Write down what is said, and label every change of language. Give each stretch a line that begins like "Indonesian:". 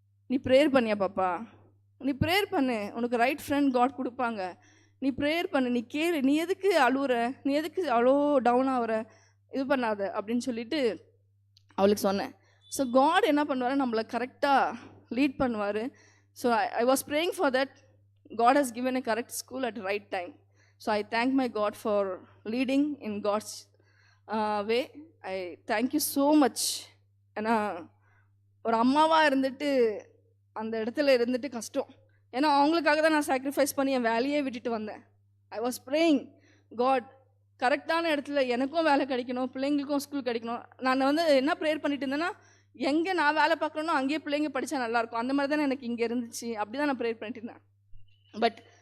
Tamil: நீ ப்ரேயர் பண்ணியா பாப்பா, நீ ப்ரேயர் பண்ணு, உனக்கு ரைட் ஃப்ரெண்ட் காட் கொடுப்பாங்க, நீ ப்ரேயர் பண்ணு, நீ கேளு, நீ எதுக்கு அழுவுற, நீ எதுக்கு அவ்வளோ டவுன் ஆகுற, இது பண்ணாத அப்படின்னு சொல்லிட்டு அவளுக்கு சொன்னேன். ஸோ காட் என்ன பண்ணுவார், நம்மளை கரெக்டாக லீட் பண்ணுவார்.
English: So I was praying for that. God has given a correct school at the right time. So I thank my God for leading in God's way. I thank you so much.
Tamil: ஏன்னா ஒரு அம்மாவாக இருந்துட்டு அந்த இடத்துல இருந்துட்டு கஷ்டம். ஏன்னா அவங்களுக்காக தான் நான் சாக்ரிஃபைஸ் பண்ணி என் வேலையே விட்டுட்டு வந்தேன்.
English: I was praying God,
Tamil: கரெக்டான இடத்துல எனக்கும் வேலை கிடைக்கணும், பிள்ளைங்களுக்கும் ஸ்கூல் கிடைக்கணும். நான் வந்து என்ன ப்ரேயர் பண்ணிட்டு இருந்தேன்னா, எங்கே நான் வேலை பார்க்கணுன்னா அங்கேயே பிள்ளைங்க படித்தா நல்லாயிருக்கும், அந்த மாதிரி தானே எனக்கு இங்கே இருந்துச்சு, அப்படி தான் நான் ப்ரேயர் பண்ணிட்டு இருந்தேன். பட்